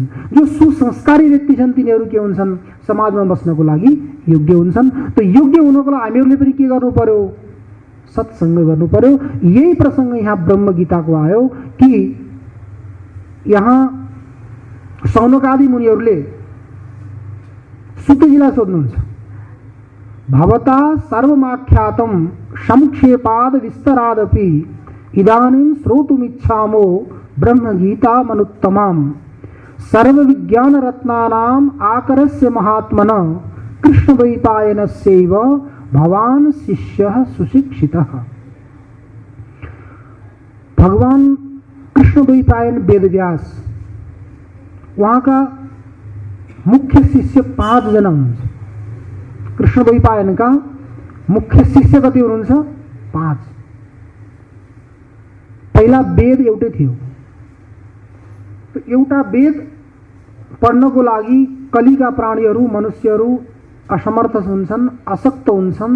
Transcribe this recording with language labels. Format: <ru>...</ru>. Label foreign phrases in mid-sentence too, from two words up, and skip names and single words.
<ne>जो सुसंस्कारी व्यक्ति छन् तिनीहरू के हुन्छन्, समाजमा बस्नको लागि योग्य हुन्छन्। त्यो योग्य हुनको लागि हामीहरूले पनि के गर्नु पर्यो, सत्सङ्ग गर्नु पर्यो। यही प्रसङ्ग यहाँ ब्रह्म गीताको आयो कि यहाँ सौनकादि मुनिहरूले सुतजीलाई सोध्नुहुन्छ,</ne> <sa>भवता सर्वमाख्यातं संक्षेपाद विस्तरादपि इदानीं श्रोतुमिच्छामो ब्रह्मगीता मनुत्तमां सर्वविज्ञान रत्नानां आकरस्य महात्मन कृष्णद्वैपायनस्यैव भवान शिष्यः सुशिक्षितः।</sa> <ne>भगवान कृष्णद्वैपायन वेदव्यास, उहाँका मुख्य शिष्य 5 जना हुनुहुन्छ। कृष्णद्वैपायनका मुख्य शिष्य कति हुनुहुन्छ, 5। पहिला वेद एउटै थियो। एउटा वेद पढ्नको लागि कलिका प्राणीहरू, मनुष्यहरू असमर्थ हुन्छन्, अशक्त हुन्छन्।</ne>